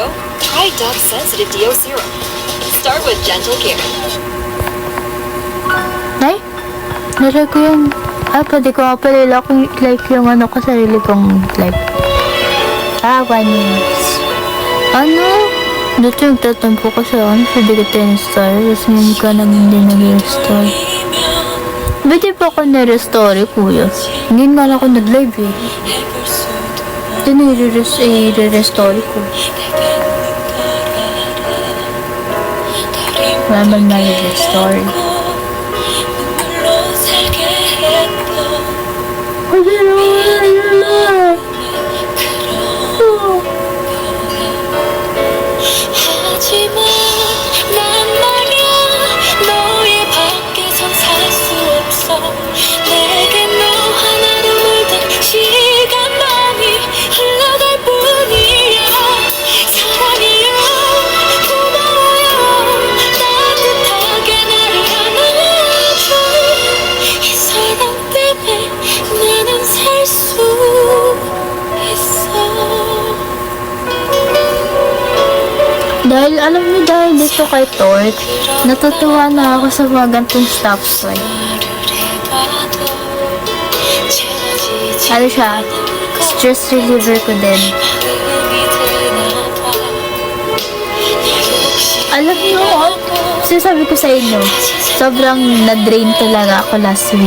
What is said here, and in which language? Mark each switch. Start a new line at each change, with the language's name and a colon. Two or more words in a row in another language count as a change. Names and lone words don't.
English: Try Dove Sensitive DO Serum. Start with gentle care.
Filipino: Nay? Nalagay ko yung... pwede ko nga pala like yung ko, sarili kong like. 1 minutes. Ano? Dito yung tatampo ko sa sa Digital Star. Tapos ngayon ka naman hindi nag-restore. Ba't di pa ako na-restore, kuya? Hindi nga lang ako nag-live eh. Ito na i-restore ko. Wala man na-restore.
Korean: 하지만 난 말야 너의 밖에선 살 수 없어 내게 너 하나로 물든 시간만이 흘러갈 뿐이야 사랑해요 고마워요 따뜻하게 나를 안아줘 이 사랑 때문에 나는 살 수 있어.
Filipino: Dahil alam niyo, dahil dito kay Torch, natutuwa na ako sa mga gantong
English: stop toy.
Filipino: Ano siya,
English: stress reliever
Filipino: ko din. Alam nyo, sinasabi ko sa inyo, sobrang na-drain talaga ako
English: last week.